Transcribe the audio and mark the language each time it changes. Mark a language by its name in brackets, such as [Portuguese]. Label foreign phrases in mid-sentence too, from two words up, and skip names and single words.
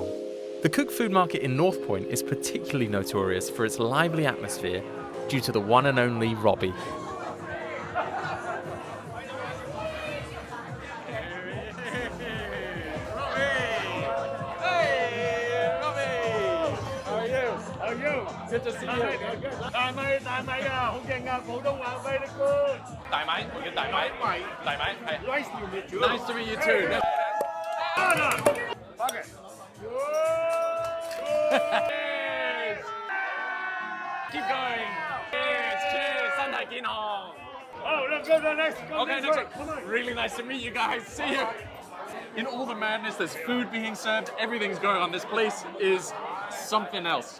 [English] The cooked food market in North Point is particularly notorious for its lively atmosphere due to the one and only Robbie. Good to see you. [Cantonese] 大米啊，好勁啊，普通話 [English] very good。 [Cantonese] 大米，我叫大米。大米係。 [English] Nice to meet you. Nice to meet you too. Okay. Keep going. Cheers, cheers. [Cantonese] 身體健康。 [English] Oh, let's go to the next. Okay, next one. Really nice to meet you guys. See you. In all the madness, there's food being served. Everything's going on. This place is something else.